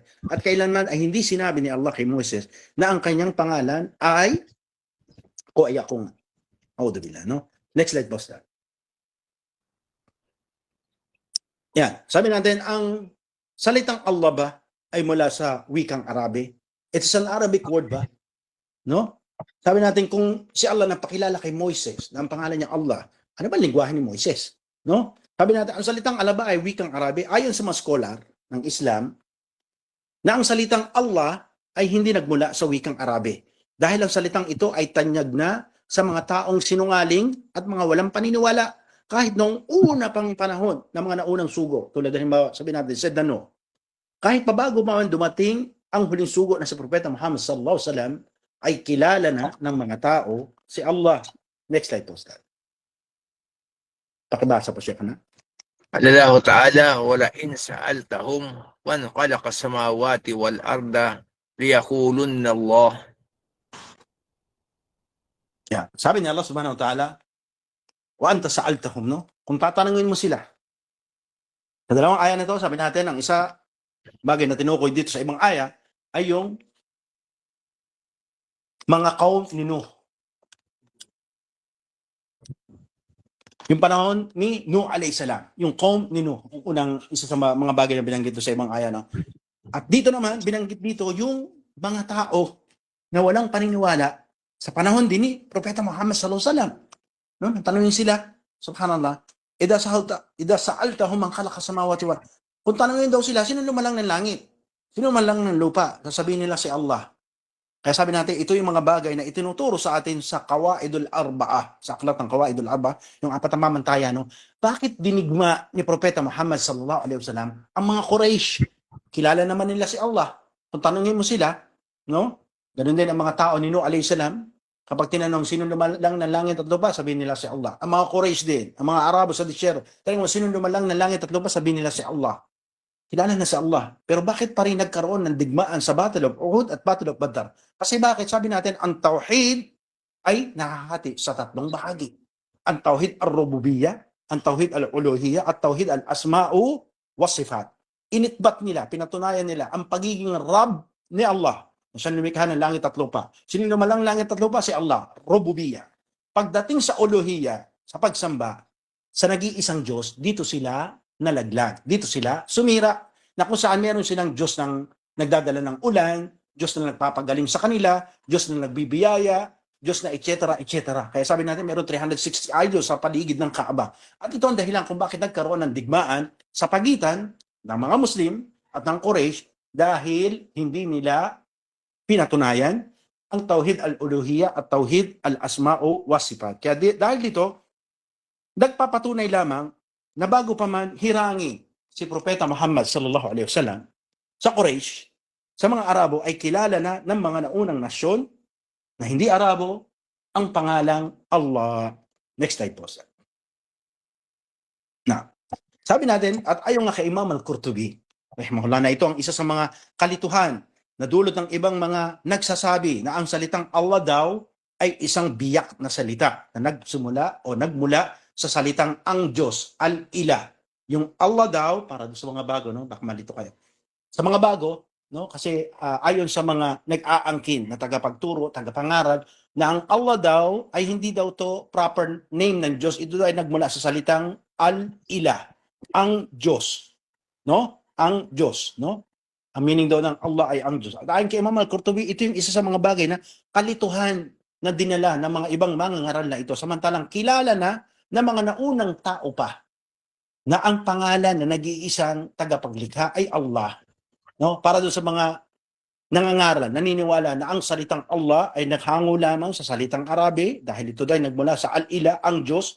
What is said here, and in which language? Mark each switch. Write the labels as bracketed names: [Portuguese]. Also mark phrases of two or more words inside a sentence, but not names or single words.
[Filipino] At kailanman ay hindi sinabi ni Allah kay Moses na ang kanyang pangalan ay o ay akong Audubillah, no? [English] Next slide, boss. Yan. [Filipino] Sabi natin, ang salitang Allah ba ay mula sa wikang Arabi? [English] It's an Arabic word ba? No? [Filipino] Sabi natin, kung si Allah napakilala kay Moises, na ang pangalan niya Allah, ano ba lingwahe ni Moises? No? Sabi natin, ang salitang Allah ba ay wikang Arabi? Ayon sa mga scholar ng Islam, na ang salitang Allah ay hindi nagmula sa wikang Arabi. Dahil ang salitang ito ay tanyag na sa mga taong sinungaling at mga walang paniniwala kahit noong una pang panahon ng mga naunang sugo. Tulad halimbawa, sabi natin, said na no. Kahit pa bago man dumating ang huling sugo na si Propeta Muhammad [Arabic] صلى الله عليه وسلم, [Filipino] ay kilala na ng mga tao si Allah. [English] Next slide [Filipino] po, Ustad. Pakibasa po siya ka na. [Arabic] قال الله تعالى ولئن سألتهم من خلق السماوات والأرض ليقولن الله. [Filipino] Yeah. Sabi ni Allah [Arabic] سبحانه وتعالى, وأنت سألتهم, [Filipino] no? Kung tatanungin mo sila. Sa dalawang aya na ito, sabi natin, ang isa bagay na tinukoy dito sa ibang aya ay yung mga kaum ni Nuh. Yung panahon ni Nuh [Arabic] عليه السلام, [Filipino] yung kaum ni Nuh, ang unang isa sa mga bagay na binanggit dito sa ibang aya, no? At dito naman, binanggit dito yung mga tao na walang paniniwala sa panahon din ni Propeta Muhammad [Arabic] صلى الله عليه وسلم. [Filipino] No? Tanungin sila, [Arabic] سبحان الله إذا سألتهم من خلق سماوات وال. [Filipino] Kung tanungin daw sila, sino lumalang ng langit? Sino lumalang ng lupa? Sasabihin nila si Allah. Kaya sabi natin, ito yung mga bagay na itinuturo sa atin sa Qawaidul Arba'ah, sa aklat ng Qawaidul Arba'ah, yung apat na mamantaya, no? Bakit dinigma ni Propeta Muhammad [Arabic] صلى الله عليه وسلم [Filipino] ang mga Quraysh? Kilala naman nila si Allah. Kung tanungin mo sila, no? Ganun din ang mga tao ni Nuh [Arabic] عليه السلام. [Filipino] Kapag tinanong sino lumalang ng langit at lupa, sabihin nila si Allah. Ang mga Quraysh din, ang mga Arabo sa disyerto, tanong mo sino lumalang ng langit at lupa, sabihin nila si Allah. Kilala na si Allah. Pero bakit pa rin nagkaroon ng digmaan sa Battle of Uhud at Battle of Badr? Kasi bakit? Sabi natin, ang tauhid ay nakahati sa tatlong bahagi. Ang [Arabic] توحيد الربوبية, [Filipino] ang [Arabic] توحيد الألوهية, [Filipino] at [Arabic] توحيد الأسماء والصفات. [Filipino] Initbat nila, pinatunayan nila ang pagiging Rabb ni Allah. Siya lumikha ng langit at lupa. Sino lumalang langit at lupa? Si Allah. Rububiyyah. Pagdating sa uluhiyyah, sa pagsamba, sa nag-iisang Diyos, dito sila nalaglag. Dito sila sumira, na kung saan meron silang Diyos ng nagdadala ng ulan, Diyos na nagpapagaling sa kanila, Diyos na nagbibiyaya, Diyos na etc. etc. Kaya sabi natin meron 360 idols sa paligid ng Kaaba. At ito ang dahilan kung bakit nagkaroon ng digmaan sa pagitan ng mga Muslim at ng Quraysh dahil hindi nila pinatunayan ang [Arabic] توحيد الألوهية [Filipino] at [Arabic] توحيد الأسماء والصفات. [Filipino] Kaya dahil dito, nagpapatunay lamang na bago pa man hirangi si Propeta Muhammad [Arabic] صلى الله عليه وسلم [Filipino] sa Quraysh, sa mga Arabo ay kilala na ng mga naunang nasyon na hindi Arabo ang pangalang Allah. [English] Next slide po. [Filipino] Na, sabi natin, at ayon nga kay Imam al-Qurtubi, rahimahullah, na ito ang isa sa mga kalituhan na dulot ng ibang mga nagsasabi na ang salitang Allah daw ay isang biyak na salita na nagsimula o nagmula sa salitang ang Diyos, al-ilah. Yung Allah daw, para sa mga bago, no? Baka malito kayo. Sa mga bago, no? Kasi ayon sa mga nag-aangkin na tagapagturo, tagapangaral, na ang Allah daw ay hindi daw to [English] proper name [Filipino] ng Diyos. Ito ay nagmula sa salitang al-ilah, ang Diyos. No? Ang Diyos, no? Ang meaning daw ng Allah ay ang Diyos. At ayon kay Imam al-Qurtubi, ito yung isa sa mga bagay na kalituhan na dinala ng mga ibang mangangaral na ito. Samantalang kilala na ng mga naunang tao pa na ang pangalan na nag-iisang tagapaglikha ay Allah. No? Para doon sa mga nangangaral, naniniwala na ang salitang Allah ay naghango lamang sa salitang Arabi dahil ito dahil nagmula sa al-ilah, ang Diyos.